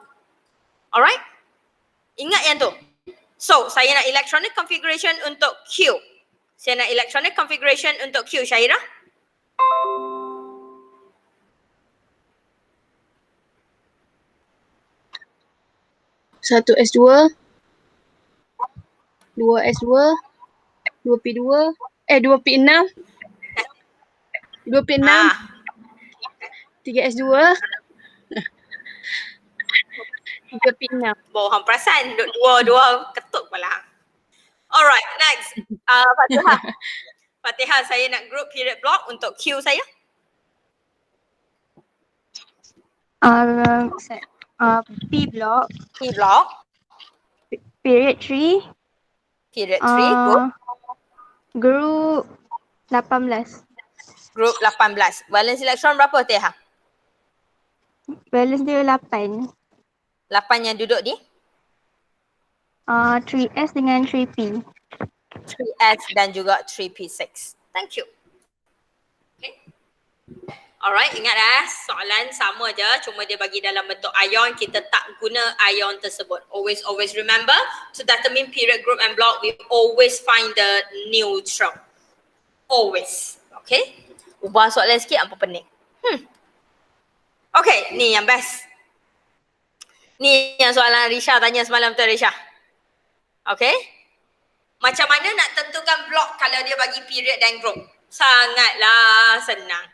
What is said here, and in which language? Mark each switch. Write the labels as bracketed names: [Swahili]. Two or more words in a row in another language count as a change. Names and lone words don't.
[Malay] Alright? Ingat yang tu. So, saya nak [English] electronic configuration [Malay] untuk Q. Saya nak [English] electronic configuration [Malay] untuk Q, Syairah. Satu S2, 2S2, 2P2, 2P6, 2P6, 3S2, 3P6. Bohong perasan, duduk dua-dua ketuk kepala. [English] Alright, next. Fatihah. [Malay] Fatihah, saya nak [English] group period block [Malay] untuk Q saya. [English] P block, P block, period 3, period 3, good. group 18. Group 18. Valence elektron [Malay] berapa, Teha? Balance dia 8. 8 yang duduk di 3S dengan 3P. 3S dan juga 3P6. [English] Thank you. [Malay] Okay. Alright, ingat soalan sama je, cuma dia bagi dalam bentuk ion, kita tak guna ion tersebut. [English] Always remember, to determine period, group and block, we always find the neutral. Always. Okay. [Malay] Ubah soalan sikit, apa pening. Okay, ni yang best. Ni yang soalan Risha tanya semalam tu, Risha. Okay. Macam mana nak tentukan blok kalau dia bagi period dan group? Sangatlah senang.